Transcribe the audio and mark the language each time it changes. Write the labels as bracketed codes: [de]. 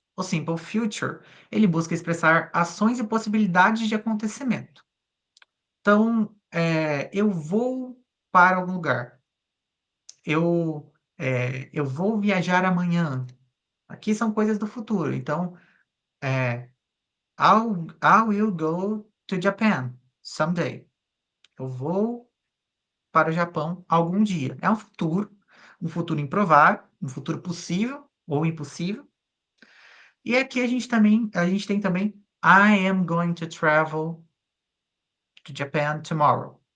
[pt] O simple future, ele busca expressar ações e possibilidades de acontecimento. Então, eu vou para algum lugar. Eu vou viajar amanhã. Aqui são coisas do futuro. [en] Então, é, I will go to Japan someday. [pt] Eu vou para o Japão algum dia. É um futuro improvável, um futuro possível ou impossível. E aqui a gente tem também [en] I am going to travel to Japan tomorrow.